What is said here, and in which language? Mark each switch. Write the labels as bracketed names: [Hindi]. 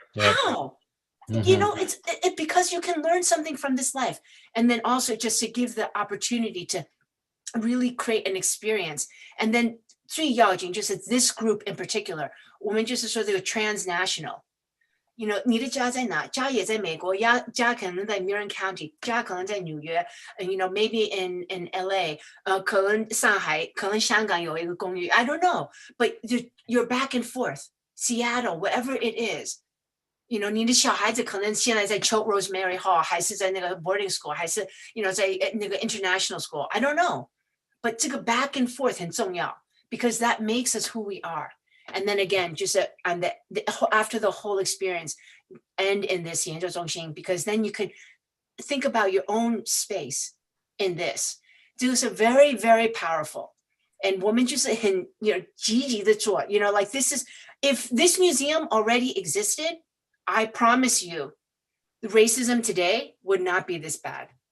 [English] How? It's because you can learn something from this life. And then also just to give the opportunity to really create an experience. And then [Chinese] 最要紧就是 [English] this group in particular, [Chinese] 我们就是说这个 [English] transnational. [Chinese] 你的家在哪？家也在美国，家可能在 Marin County， 家可能在纽约， [English] maybe in LA， [Chinese] 可能上海，可能香港有一个公寓 ， [English] I don't know. But you're back and forth, Seattle, wherever it is. [Chinese] 你的小孩子可能现在在 Choate Rosemary Hall， 还是在那个 boarding school， 还是在那个 international school. [English] I don't know. But 这个 back and forth [Chinese] 很重要 [English] because that makes us who we are. And then again, just after the whole experience, end in this [Chinese] 研究中心, [English] because then you can think about your own space in this. These are very, very powerful. And [Chinese] 我们就是很积极的做, [English] like this is, if this museum already existed, I promise you, racism today would not be this bad.